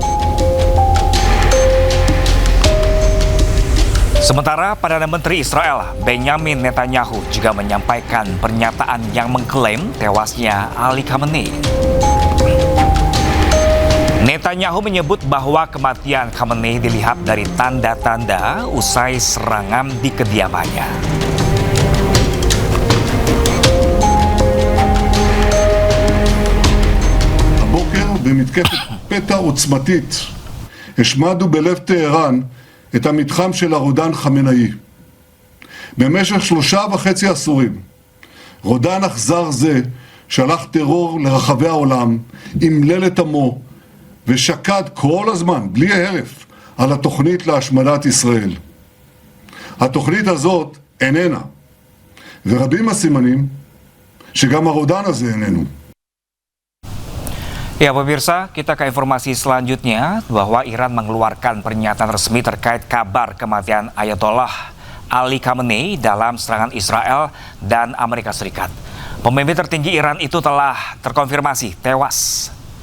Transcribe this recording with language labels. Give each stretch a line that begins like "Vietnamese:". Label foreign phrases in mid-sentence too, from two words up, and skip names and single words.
Indonesian: Sementara Perdana Menteri Israel Benjamin Netanyahu juga menyampaikan pernyataan yang mengklaim tewasnya Ali Khamenei. Netanyahu menyebut bahwa kematian Khamenei dilihat dari tanda-tanda usai serangan di kediamannya.
Hebrew: הבוקר במתקפת פתע עוצמתית השמדנו בלב טהרן את המתחם של הרודן חמינאי. במשך 3.5 עשורים, רודן אכזר זה שלח טרור לרחבי העולם, אמלל את עמו ושקד כל הזמן, בלי הרף, על התוכנית להשמדת ישראל. התוכנית הזאת איננה, ורבים הסימנים שגם הרודן הזה איננו.
Indonesian: Ya pemirsa, kita ke informasi selanjutnya bahwa Iran mengeluarkan pernyataan resmi terkait kabar kematian Ayatollah Ali Khamenei dalam serangan Israel dan Amerika Serikat. Pemimpin tertinggi Iran itu telah terkonfirmasi tewas.